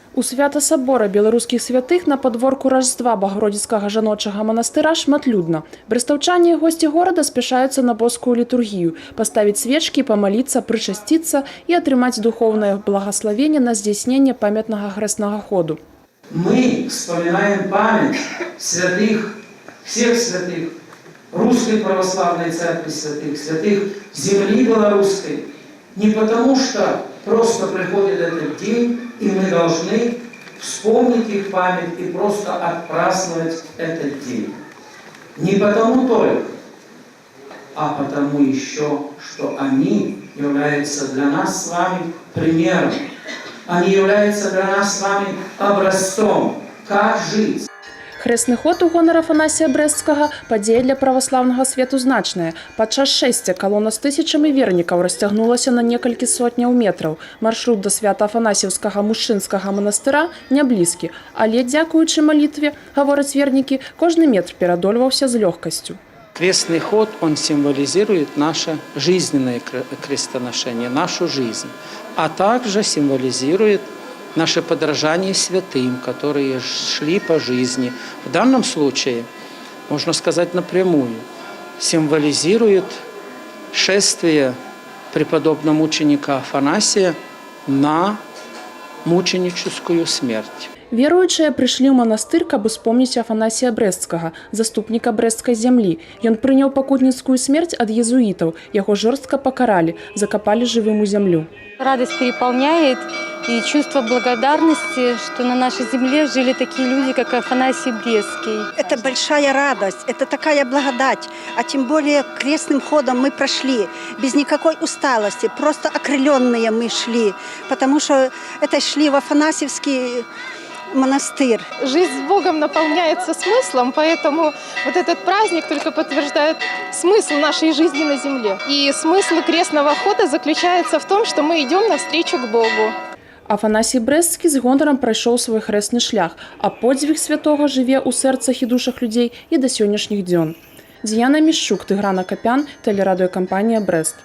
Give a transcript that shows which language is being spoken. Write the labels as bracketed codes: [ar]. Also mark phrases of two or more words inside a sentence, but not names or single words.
[be] У свята сабора беларускіх святых на падворку Раждства Багародзіцкага жаночага манастыра шматлюдна. Брэстаўчане і госці горада спяшаюцца на боскую літургію, паставіць свечкі, памаліцца, прычасціцца і атрымаць духоўнае благаславенне на здзяйсненне памятнага хрэснага ходу. [ru] Мы вспоминаем память святых, всех святых, Русской Православной Церкви святых, святых земли белорусской, не потому что просто приходит этот день, и мы должны вспомнить их память и просто отпраздновать этот день. Не потому только, а потому еще, что они являются для нас с вами примером. Они являются для нас с вами образцом, как жить. [be] Хрэсны ход у гонар Афанасія Брэсцкага – падзея для праваслаўнага свету значная. Падчас шэсця калона з тысячамі вернікаў расцягнулася на некалькі сотняў метраў. Маршрут да свята-афанасіўскага мужчынскага манастыра не блізкі, але, дзякуючы малітве, гавораць вернікі, кожны метр перадольваўся з лёгкасцю. [ru] Крестный ход, он символизирует наше жизненное крестоношение, нашу жизнь, а также символизирует наше подражание святым, которые шли по жизни. В данном случае, можно сказать напрямую, символизирует шествие преподобного мученика Афанасия на мученическую смерть. [be] Веруючыя прыйшлі ў манастыр, каб успомніць Афанасія Брэсцкага, заступніка брэсцкай зямлі. Ён прыняў пакутніцкую смерць ад езуітаў, яго жорстка пакаралі, закапалі жывым у зямлю. [ru] Радость переполняет и чувство благодарности, что на нашей земле жили такие люди, как Афанасий Брэсцкий. Это большая радость, это такая благодать, а тем более крестным ходом мы прошли, без никакой усталости, просто окрыленные мы шли, потому что это шли в Афанасьевский монастырь. Жизнь с Богом наполняется смыслом, поэтому вот этот праздник только подтверждает смысл нашей жизни на земле. И смысл крестного хода заключается в том, что мы идем навстречу к Богу. [be] Афанасій Брэсцкі з гонарам прайшоў свой хрэсны шлях, а подзвіг святога жыве ў сэрцах і душах людзей і да сённяшніх дзён. Дзіяна Мішчук, Тыгран Акапян, тэлерадыёкампанія «Брэст».